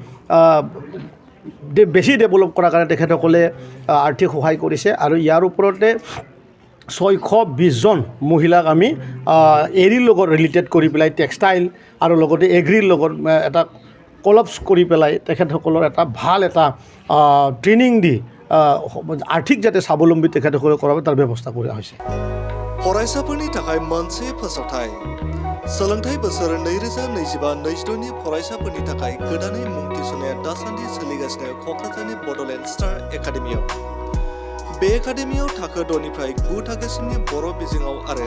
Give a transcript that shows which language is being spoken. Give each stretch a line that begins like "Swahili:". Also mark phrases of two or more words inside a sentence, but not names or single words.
Assamese: বেছি ডেভেলপ কৰাৰ কাৰণে তেখেতসকলে আৰ্থিক সহায় কৰিছে আৰু ইয়াৰ ওপৰতে 620জন মহিলাক আমি এৰিৰ লগত ৰিলেটেড কৰি পেলাই টেক্সটাইল আৰু লগতে এগ্ৰিৰ লগত এটা কলাপছ কৰি পেলাই তেখেতসকলৰ এটা ভাল এটা ট্ৰেইনিং দি আৰ্থিক যাতে স্বাৱলম্বী তেখেতসকলে কৰাব তাৰ ব্যৱস্থা কৰা হৈছে
Bodo: फरायसाफोरनि थाखाय मोनसे फोसावथाय सोलोंथाइ बोसोर 2025-26 नि फरायसाफोरनि थाखाय गोदानै मुं थिसननाया दासान्दि सोलिगासिनो क'क्राझारनि बड'लेण्ड स्टार एकाडेमियाव बे एकाडेमियाव थाखो 6 निफ्राय 9 थाखोसिमनि बर' बिजोङाव आरो